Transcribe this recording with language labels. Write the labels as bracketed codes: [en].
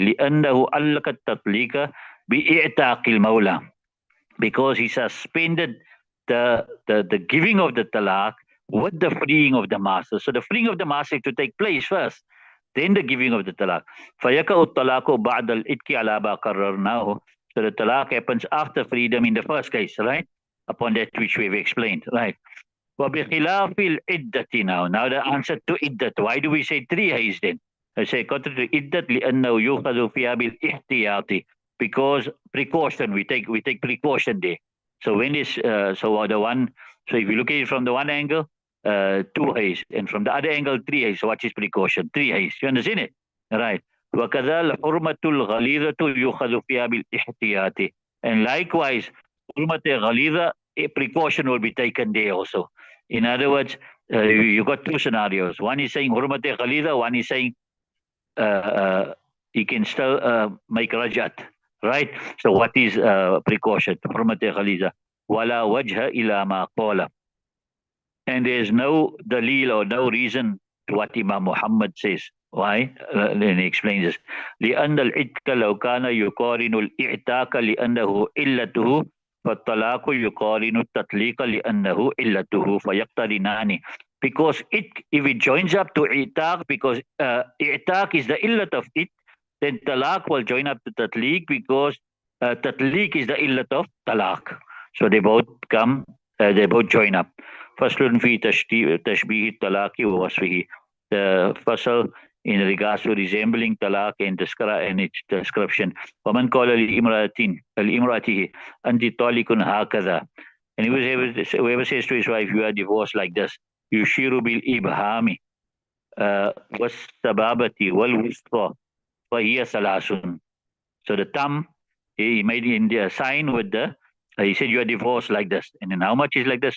[ar] لأنه علق التطليق بإعتاق المولى, [en] because he suspended the giving of the talaq with the freeing of the master. So the freeing of the master to take place first, then the giving of the talaq. [ar] فَيَكَأُ الطَّلَاقُ بَعْدَ الْإِتْكِ عَلَى مَا قَرَّرْنَاهُ. [en] So the talaq happens after freedom in the first case, right? Upon that which we've explained, right? [ar] وَبِخِلَافِ الْإِدَّةِ now. [en] Now the answer to iddat. Why do we say 3 hayz then? I say contrary to iddat [ar] لِأَنَّهُ يُخَذُ فِيهَا بِالْإِحْتِيَاطِ. [en] Because precaution, we take precaution there. So when is so if you look at it from the one angle, 2 hayz, and from the other angle 3 hayz. So what is precaution? 3 hayz. You understand it? Right. [ar] وكذا الحرمة الغليظة يؤخذ فيها بالاحتياط. [en] And likewise, حرمة غليظة, a precaution will be taken there also. In other words, you got two scenarios. One is saying حرمة غليظة, one is saying he can still make rajat, right? So what is precaution? [ar] حرمة غليظة ولا وجه إلى ما قال. [en] And there is no dalil or no reason to what Imam Muhammad says. Why? Then he explains this. [ar] لأن العتق لو كان يقارن الإعتاق لأنه علته فالطلاق يقارن التطليق لأنه علته فيقترنان. [en] Because it, if it joins up to i'taq, because i'taq is the illat of it, then talaq will join up to tatliq because tatliq is the illat of talaq. So they both come, they both join up. [ar] فصل في تشبيه الطلاق ووصفه. [en] The fasal in regards to resembling talaq and its description. [ar] ومن قال لامرأته أنت طالق هكذا. [en] And whoever says to his wife, you are divorced like this, [ar] يشير بالإبهام والسبابة والوسطى فهي ثلاث. [en] So the thumb, he made in the sign with the, he said you are divorced like this. And then how much is like this?